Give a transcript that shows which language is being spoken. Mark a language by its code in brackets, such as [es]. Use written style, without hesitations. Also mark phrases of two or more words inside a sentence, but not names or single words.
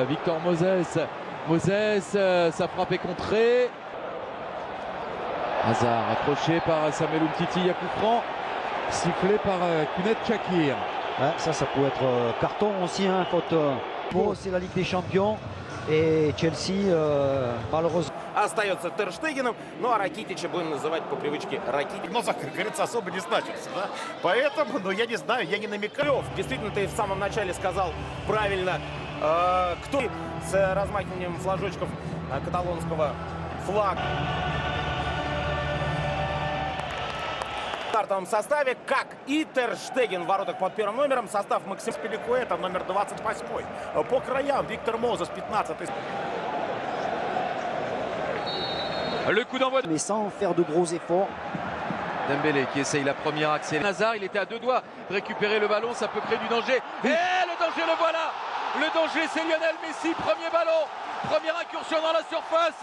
[fr] Victor Moses, sa frappe est contrée. Hazard accroché par Samuel Umtiti, il y a coup franc. Sifflé par Kounet Shakir. Ouais, ça peut être carton aussi, hein, faute. Bon, c'est la Ligue des Champions et Chelsea, malheureusement. [ru] Остается Тер Штегеном, ну а Ракитича будем называть по привычке Ракитич. Но, как говорится, особо не значится, да? Поэтому, ну, я не знаю, я не намекаю. Действительно, ты в самом начале сказал правильно, кто с размахиванием флажочков каталонского флага. В стартовом составе, как и Тер Штеген в воротах под первым номером, состав Максим Спиликуэта, номер 28. По краям Виктор Мозес, 15. [fr] Le coup d'envoi Mais sans faire de gros efforts. Dembélé qui essaye la première accélération. Hazard, il était à deux doigts de récupérer le ballon, ça peut créer du danger. Et le danger, le voilà. Le danger, c'est Lionel Messi, premier ballon, première incursion dans la surface.